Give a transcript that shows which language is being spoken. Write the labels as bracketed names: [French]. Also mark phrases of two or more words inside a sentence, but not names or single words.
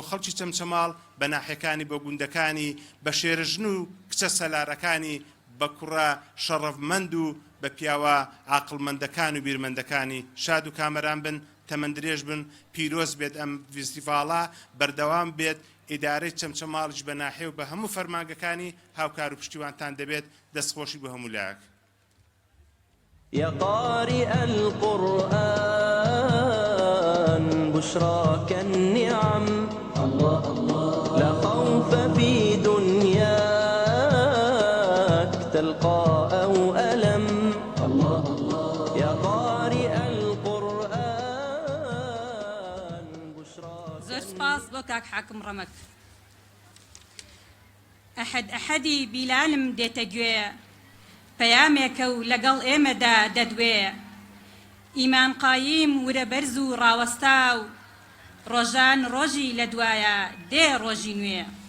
[Central Kurdish] خەڵکی چەمچەماڵ بە ناحیەکانی بۆ گوندەکانی بە شێرژن و کچە سەلارەکانی بە کوڕە شەڕەفمەند و بە پیاوە عاقڵمەندەکان و بیرمەندەکانی شاد و کامەران بن تەمەندرێژ بن پیرۆز بێت ئەم فیستیڤاڵە بەردەوام بێت ئیدارەی چەمچەماڵش بە ناحیە و بە هەموو فەرمانگەکانی هاوکار و پشتیوانتان دەبێت دەستخۆشی بە هەموو لایەک. [Arabic] يا قارئ القرآن بشراك النعم الله الله لا خوف في دنياك تلقى أو ألم الله الله يا قارئ القرآن بشراك [Central Kurdish] زۆر سپاس بۆ کاک حاکم ڕەمەک. ئەحەدی بیلالم دێتە گوێ پەیامێکە و لەگەڵ ئێمەدا دەدوێ ئیمان قایم ورە بەرز و ڕاوەستا و ڕۆژان ڕۆژی لە دوایە دێ ڕۆژی نوێ.